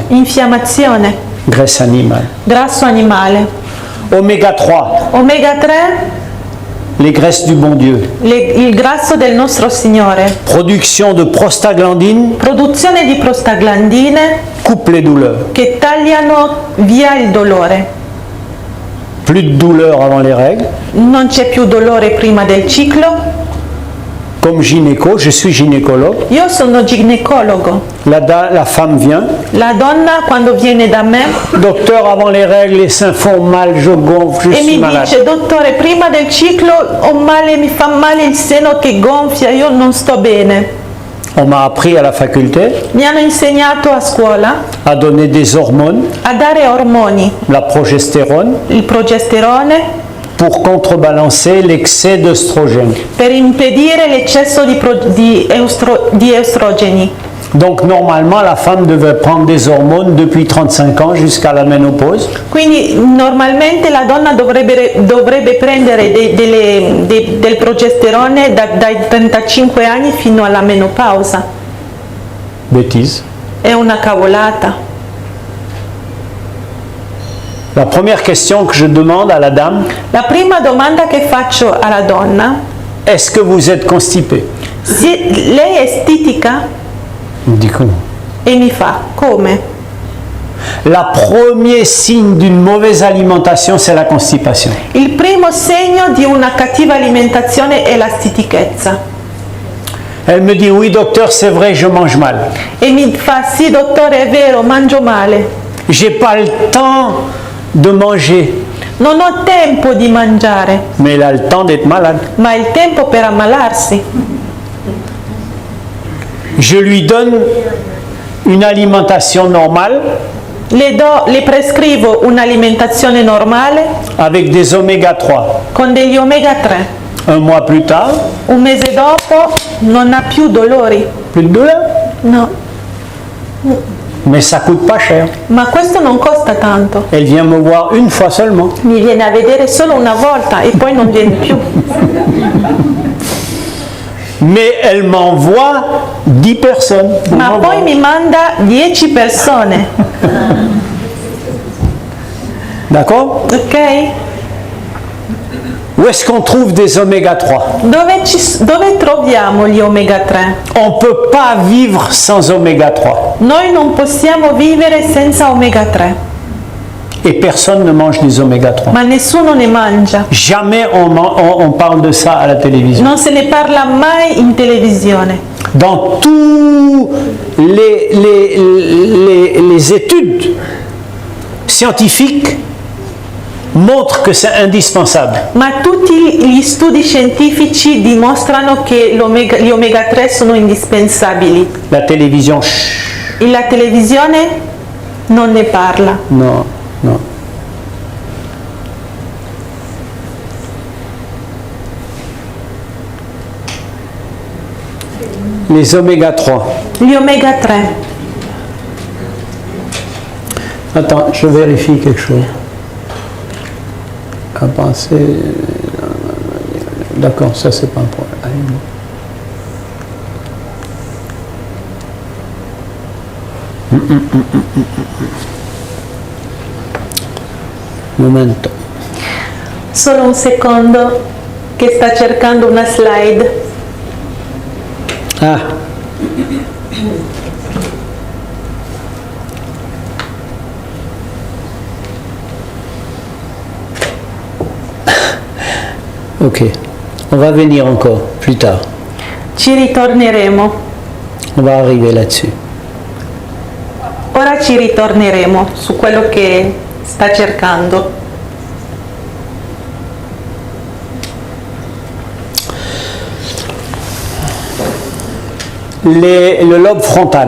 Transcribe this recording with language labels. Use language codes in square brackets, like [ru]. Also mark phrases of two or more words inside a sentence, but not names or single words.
[it] infiammazione, [fr] graisse animale. [it] grasso animale. [fr] Oméga 3, [it] Omega 3, [fr] les graisses du bon Dieu. [it] il grasso del nostro Signore. [fr] Production de prostaglandines, [it] Produzione di prostaglandine [fr] coupe les douleurs. [it] che tagliano via il dolore. [fr] Plus de douleur avant les règles. [it] Non c'è più dolore prima del ciclo. [fr] Comme gynéco, je suis gynécologue. [it] Io sono ginecologo. [fr] La femme vient. [it] La donna quando viene da me [fr] Docteur, avant les règles, les seins font mal, je gonfle, je [it] e [fr] suis [it] mi [fr] malade. [it] dice: dottore, prima del ciclo ho male, mi fa male il seno che gonfia, io non sto bene. [fr] On m'a appris à la faculté [it] Mi hanno insegnato a scuola [fr] à donner des hormones, [it] a dare ormoni, [fr] la progestérone, [it] il progesterone, [fr] pour contrebalancer l'excès d'œstrogène. [it] per impedire l'eccesso di estrogeni. [fr] Donc normalement, la femme devait prendre des hormones depuis 35 ans jusqu'à la ménopause. [it] Quindi normalmente la donna dovrebbe prendere del progesterone dai 35 anni fino alla menopausa. [fr] Bêtise. [it] È una cavolata. [fr] La première question que je demande à la dame, [it] La prima domanda che faccio alla donna: [fr] est-ce que vous êtes constipée? [it] lei è stitica? [fr] Elle me dit comment? [it] E mi fa: come? [fr] Le premier signe d'une mauvaise alimentation, c'est la constipation. [it] Il primo segno di una cattiva alimentazione è la stitichezza. [fr] Elle me dit, oui docteur, c'est vrai, je mange mal. [it] E mi fa: sì dottore, è vero, mangio male. [fr] J'ai pas le temps de manger, [it] Non ho tempo di mangiare, [fr] mais elle a le temps d'être malade. [it] ma il tempo per ammalarsi. [fr] Je lui donne une alimentation normale [it] Le prescrivo un'alimentazione normale [fr] avec des oméga 3. [it] con degli omega 3. [fr] Un mois plus tard, [it] Un mese dopo non ha più dolori. [fr] plus de douleur. [it] No, [fr] Mais ça coûte pas cher. [it] ma questo non costa tanto. [fr] Elle vient me voir une fois seulement. [it] Mi viene a vedere solo una volta e poi non viene più. [fr] Mais elle m'envoie 10 personnes. [it] Ma poi mi manda 10 persone, [fr] D'accord? [it] ok? [fr] Où est-ce qu'on trouve des oméga 3? [it] Dove troviamo gli omega 3? [fr] On ne peut pas vivre sans oméga 3. [it] Noi non possiamo vivere senza omega 3, [fr] Et personne ne mange des oméga 3. [it] ma nessuno ne mangia. [fr] Jamais on parle de ça à la télévision. [it] Non se ne parla mai in televisione. [fr] Dans tous les études scientifiques, montrent que c'est indispensable. [it] Ma tutti gli studi scientifici dimostrano che gli omega 3 sono indispensabili. [fr] La télévision, chut, [it] La televisione non ne parla. non, non. [fr] Les oméga 3. [it] Gli omega 3. [fr] Attends, je vérifie quelque chose. À penser. D'accord, ça c'est pas un problème. Allez, bon. [it] Momento. Solo un secondo che sta cercando una slide. Ah. [fr] Ok, on va venir encore plus tard. [it] Ci ritorneremo. [fr] On va arriver là-dessus. [it] Ora ci ritorneremo su quello che sta cercando. [fr] Le lobe frontal,